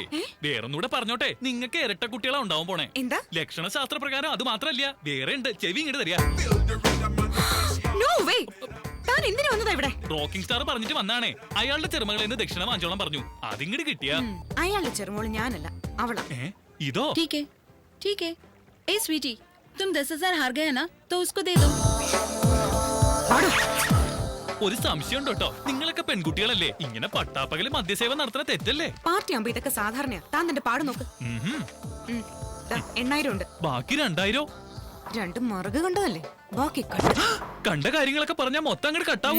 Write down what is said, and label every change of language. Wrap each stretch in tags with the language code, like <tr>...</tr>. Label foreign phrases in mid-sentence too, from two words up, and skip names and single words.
<ml>വേറൊന്നുകൂടെ പറഞ്ഞോട്ടെ, നിങ്ങൾക്ക് ഇരട്ട കുട്ടികളാ ഉണ്ടാവും പോണേ. എന്താ? ലക്ഷണശാസ്ത്ര പ്രകാരം അത് മാത്രല്ല, വേറെ ഉണ്ട്. ചെവി ഇങ്ങോട്ട് തരിക. റോക്കിംഗ് സ്റ്റാർ പറഞ്ഞിട്ട് വന്നാണേ. അയാളുടെ ചെറുമകളിൽ നിന്ന് ദക്ഷിണ വാങ്ങിച്ചോളം പറഞ്ഞു. അതിങ്ങോട്ട് കിട്ടിയ അയാളുടെ ചെറുമോള് ഞാനല്ല, അവളാ. ഇതോ?</ml> <hi>ठीक है। ए स्वीटी, तुम 10,000 हार गए ना, तो उसको दे दो।</hi> <ml>ഒരു സംശയം ഉണ്ടോ കേട്ടോ, നിങ്ങളൊക്കെ പെൺകുട്ടികളല്ലേ? ഇങ്ങനെ പട്ടാപ്പകല് മദ്യസേവ നടത്തുന്ന തെറ്റല്ലേ? പാർട്ടി ആകുമ്പോ ഇതൊക്കെ സാധാരണയാ. താൻ തന്റെ പാട് നോക്ക്. 8,000 ഉണ്ട്. ബാക്കി 2,000? 2 മറുക കണ്ടതല്ലേ, ബാക്കി കണ്ട കാര്യങ്ങളൊക്കെ പറഞ്ഞാ മൊത്തം അങ്ങോട്ട് കട്ടാവൂ.</ml>